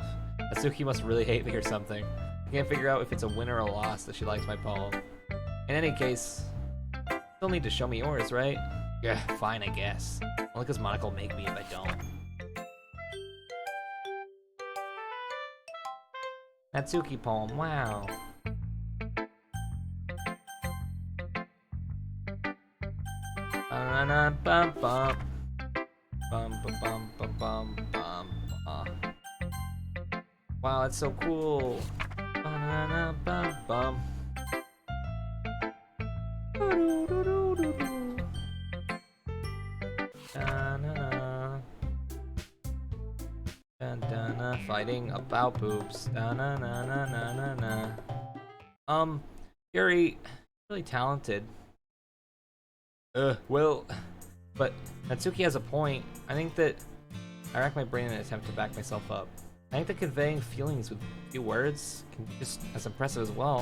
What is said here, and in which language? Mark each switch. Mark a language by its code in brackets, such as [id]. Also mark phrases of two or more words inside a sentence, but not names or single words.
[en] Natsuki must really hate me or something. I can't figure out if it's a win or a loss that she likes my poem. In any case, you still need to show me yours, right? Yeah, fine, I guess. Only because Monica will make me if I don't. Natsuki poem, wow. Ba-na-na-bum-bum. Bum-ba-bum-ba-bum-bum. Wow, that's so cool. Ba-na-na-bum-bum. Doo-doo-doo-doo-doo. Da-na-na. Da-da-na. Fighting about boobs. Da-na-na-na-na-na-na. Yuri, really talented. Well, but Natsuki has a point. I think that I rack my brain in an attempt to back myself up. I think that conveying feelings with few words can be just as impressive as well.